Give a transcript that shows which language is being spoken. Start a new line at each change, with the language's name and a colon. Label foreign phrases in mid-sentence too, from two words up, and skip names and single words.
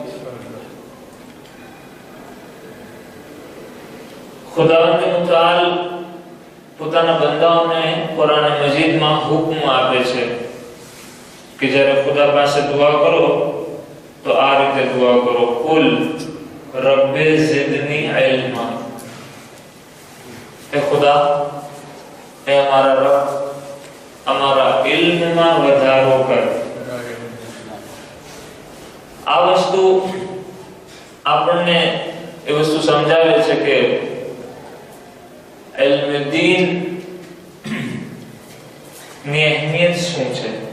Gujarati: ખુદાવંદ મુતાલ પોતાના બંદાઓને કુરાન મજીદમાં હુકમ આપે છે કે જ્યારે ખુદા પાસે દુઆ કરો તો આ રીતે દુઆ કરો
Arabic: قل رب زدني علما
Urdu: اے خدا اے ہمارا رب ہمارا علم میں
Gujarati: વધારો કર આ વસ્તુ આપણને એ વસ્તુ સમજાવે છે કે ઇલ્મ દીન ની અહેમિયત શું છે